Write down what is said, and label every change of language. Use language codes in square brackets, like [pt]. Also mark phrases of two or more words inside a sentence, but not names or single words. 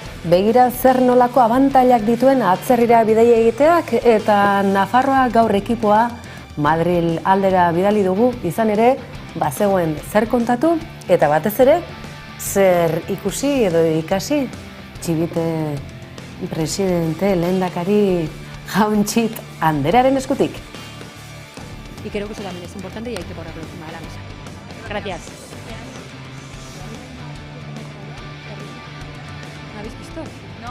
[eu] begira zer nolako abantailak dituen atzerrira bidaia egiteak, eta Nafarroa gaur ekipoa Madril aldera bidali dugu, izan ere, bazegoen zer kontatu, eta batez ere, zer ikusi edo ikasi, Txibite presidente lehendakari Jauntxit Anderearen eskutik. [es] Y creo que eso también es importante y hay que ponerlo encima de la mesa. Gracias. ¿No habéis visto? No.